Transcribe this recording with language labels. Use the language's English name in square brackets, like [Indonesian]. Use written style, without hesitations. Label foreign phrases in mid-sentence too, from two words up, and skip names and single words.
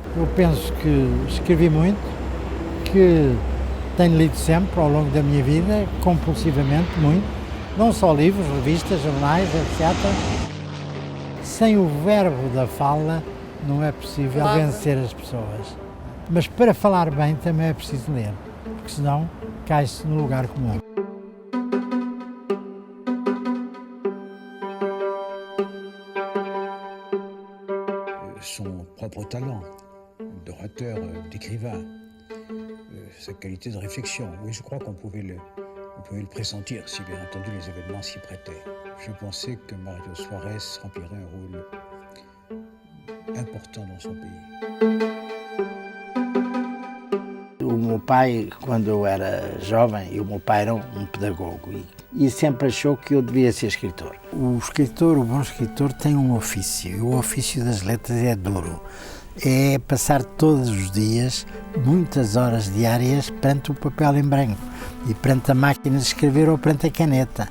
[Portuguese] Eu penso que escrevi muito, que tenho lido sempre ao longo da minha vida, compulsivamente, muito, não só livros, revistas, jornais, etc. Sem o verbo da fala não é possível vencer as pessoas. Mas para falar bem também é preciso ler, porque senão cai-se no lugar comum. [French] Son propre talent d'orateur, d'écrivain, sa qualité de réflexion. Oui, je crois qu'on pouvait le pressentir si bien entendu les événements s'y prêtaient. Je pensais que Mário Soares remplirait un rôle important dans son pays. [Portuguese] O meu pai, quando eu era jovem, o meu pai era um pedagogo e sempre achou que eu devia ser escritor. O bom escritor tem um ofício, e o ofício das letras é duro. É passar todos os dias, muitas horas diárias, perante o papel em branco e perante a máquina de escrever ou perante a caneta.